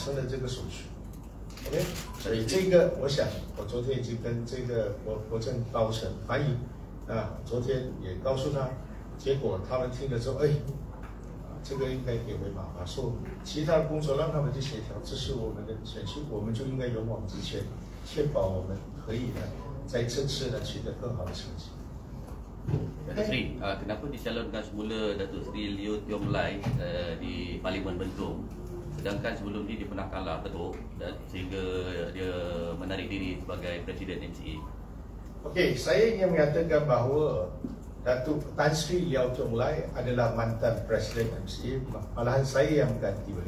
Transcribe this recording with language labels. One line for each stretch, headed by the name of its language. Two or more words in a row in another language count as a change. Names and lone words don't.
Chinese: 成了这个手续 ，OK， 所以这个我想我昨天已经跟这个国政高层反映，昨天也告诉他，结果他们听了之后，这个应该给回马华，说其他的工作让他们去协调，这是我们的选区，我们就应该勇往直前，确保我们可以呢在这次呢取得更好的成绩。
Malay: Datuk Seri, kenapa dicalonkan semula Datuk Seri Liew Tiong Lai di Parlimen Bentong, sedangkan sebelum ni dia pernah kalah ketuk dan sehingga dia menarik diri sebagai Presiden MCA? Okey, saya ingin mengatakan bahawa Datuk Tan Sri Liew Tiong Lai adalah mantan Presiden MCA, malahan saya yang mengganti beliau.